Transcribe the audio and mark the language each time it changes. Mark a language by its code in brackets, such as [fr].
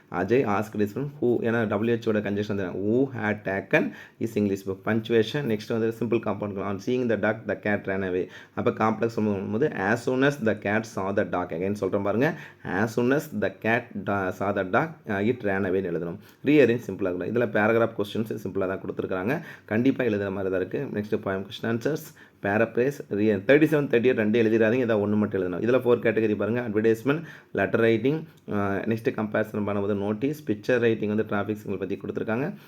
[en] Ajay asked his friend who [ta] ஏன்னா டபிள்யூஹெச்சோட conjunction தான் [en] who had taken his English book. Punctuation. Next வந்து simple compound on seeing the duck the cat ran away. [ta] அப்போ complex சொல்லும்போது [en] as soon as the cat saw the duck again [ta] சொல்கிறேன் பாருங்க. [en] as soon as the cat saw the duck it ran away [ta] எழுதணும். Rearrange சிம்பிளாக இருக்கும். இதில் paragraph questions சிம்பிளாக தான் கொடுத்துருக்காங்க. கண்டிப்பாக எழுதுகிற மாதிரி தான் இருக்குது. நெக்ஸ்ட் போயம் கொஸ்டின் ஆன்சர்ஸ் பேராப்ரேஸ் 37 38 ரெண்டு எழுதிடாதீங்க. இதை ஒன்று மட்டும் எழுதணும். இதில் 4 கேட்டகரி பாருங்கள். Advertisement, letter writing, next comparison பண்ணும்போது நோட்டீஸ், பிக்சர் ரைட்டிங் வந்து டிராஃபிக் சிக்னல் பற்றி கொடுத்துருக்காங்க.